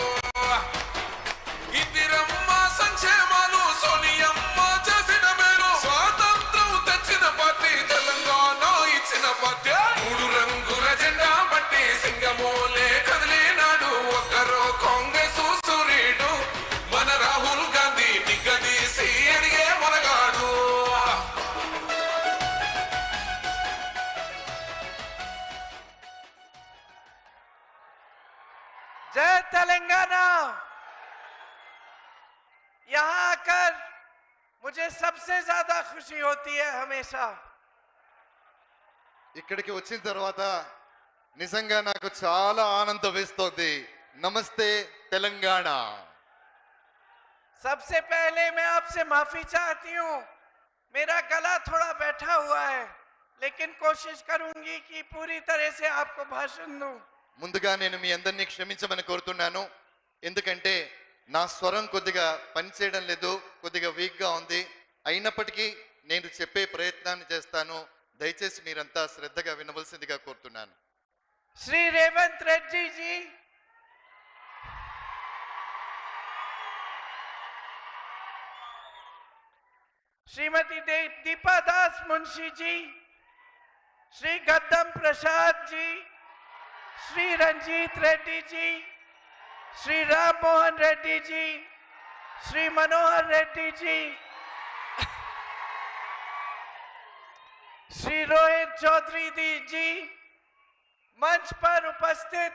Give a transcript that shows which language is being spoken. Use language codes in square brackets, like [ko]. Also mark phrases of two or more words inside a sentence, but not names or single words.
[te] ఇందిరమ్మ సంక్షేమాలు సోనియమ్మ చేసిన మేలు స్వాతంత్రం తెచ్చిన పార్టీ తెలంగాణ ఇచ్చిన పార్టీ మూడు రంగుల జెండా బట్టి సింగమోలే కదిలినాడు ఒక్కరో కాంగ్రెస్ సూర్యుడు మన రాహుల్ గాంధీ నిగదీసి అడిగే మొనగాడు [hi] जय तेलंगाना। यहाँ आकर मुझे सबसे ज्यादा खुशी होती है हमेशा। [te] ఇక్కడికి వచ్చిన తర్వాత నిజంగా నాకు చాలా ఆనందం వేస్తోంది నమస్తే తెలంగాణ [hi] सबसे पहले मैं आपसे माफी चाहती हूँ, मेरा गला थोड़ा बैठा हुआ है, लेकिन कोशिश करूंगी कि पूरी तरह से आपको भाषण दूं। [te] ముందుగా నేను మీ అందరినీ క్షమించమని కోరుతున్నాను ఎందుకంటే నా స్వరం కొద్దిగా పనిచేయడం లేదు కొద్దిగా వీక్గా ఉంది అయినప్పటికీ నేను చెప్పే ప్రయత్నాన్ని చేస్తాను దయచేసి మీరంతా శ్రద్ధగా వినవలసిందిగా కోరుతున్నాను [hi] श्री रेवंत रेड्डी जी, श्रीमती दीपा दास मुंशी जी, श्री गद्दम प्रसाद जी, श्री रंजीत रेड्डी जी, श्री राम मोहन रेड्डी जी, श्री मनोहर रेड्डी जी, श्री रोहित चौधरी जी, मंच पर उपस्थित